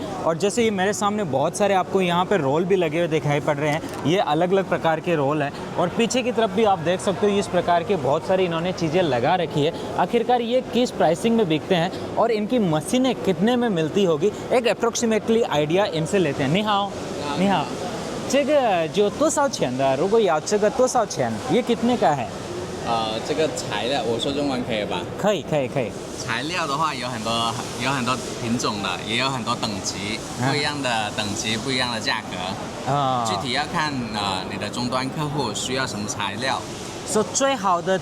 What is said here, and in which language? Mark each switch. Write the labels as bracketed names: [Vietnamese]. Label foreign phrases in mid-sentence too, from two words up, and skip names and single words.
[Hindi] और जैसे ये मेरे सामने बहुत सारे आपको यहाँ पे रोल भी लगे हुए दिखाई पड़ रहे हैं, ये अलग अलग प्रकार के रोल हैं और पीछे की तरफ भी आप देख सकते हो इस प्रकार के बहुत सारी इन्होंने चीज़ें लगा रखी है। आखिरकार ये किस प्राइसिंग में बिकते हैं और इनकी मशीनें कितने में मिलती होगी, एक [English] approximately idea [Hindi] इनसे लेते हैं। [Chinese] 你好你好, 这个就多少钱的？如果要这个多少钱？ [Hindi] ये कितने का है？ [Chinese] 这个材料我说中文可以吧？可以可以可以。材料的话有很多品种的，也有很多等级，不一样的等级，不一样的价格。具体要看你的终端客户需要什么材料。说最好的